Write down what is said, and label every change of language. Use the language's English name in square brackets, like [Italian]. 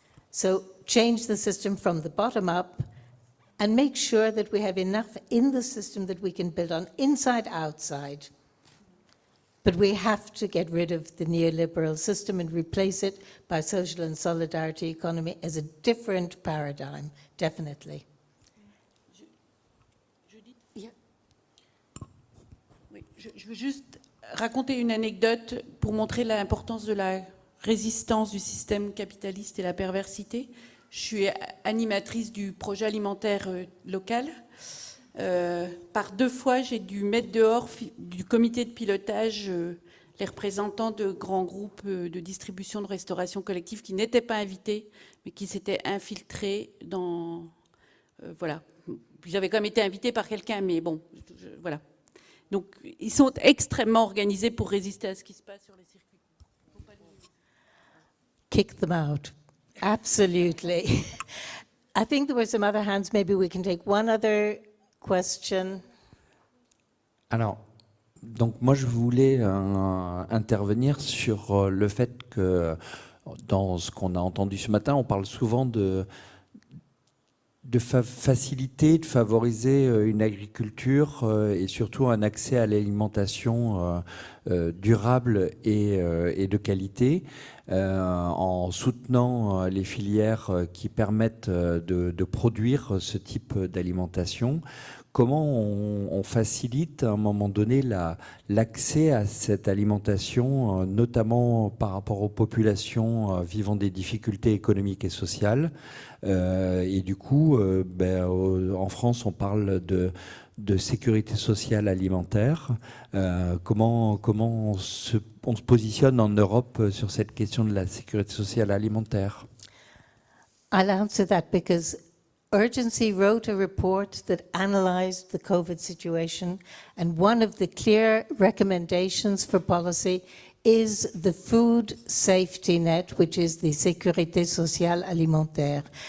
[English] So change the system from the bottom up and make sure that we have enough in the system that we can build on inside, outside. But we have to get rid of the neoliberal system and replace it by social and solidarity economy as a different paradigm, definitely. [French] Je veux juste raconter une anecdote pour montrer l'importance de la résistance du système capitaliste et la perversité. Je suis animatrice du projet alimentaire local. Par 2 fois, j'ai dû mettre dehors du comité de pilotage les représentants de grands groupes de distribution de restauration collective qui n'étaient pas invités, mais qui s'étaient infiltrés dans... voilà. Ils avaient quand même été invités par quelqu'un, mais bon, voilà. Donc, ils sont extrêmement organisés pour résister à ce qui se passe sur les circuits. [English] Kick them out. Absolutely. I think there were some other hands. Maybe we can take one other question. [French] Alors, donc moi je voulais intervenir sur le fait que dans ce qu'on a entendu ce matin, on parle souvent faciliter, de favoriser une agriculture et surtout un accès à l'alimentation durable et de qualité, en soutenant les filières qui permettent de produire ce type d'alimentation. Comment on facilite à un moment donné l'accès à cette alimentation, notamment par rapport aux populations vivant des difficultés économiques et sociales. Et du coup, en France, on parle de sécurité sociale alimentaire. Comment on se positionne en Europe sur cette question de la sécurité sociale alimentaire? [English] I'll answer that because Urgency wrote a report that analyzed the COVID situation, and one of the clear recommendations for policy is the food safety net, which is the Sécurité sociale alimentaire.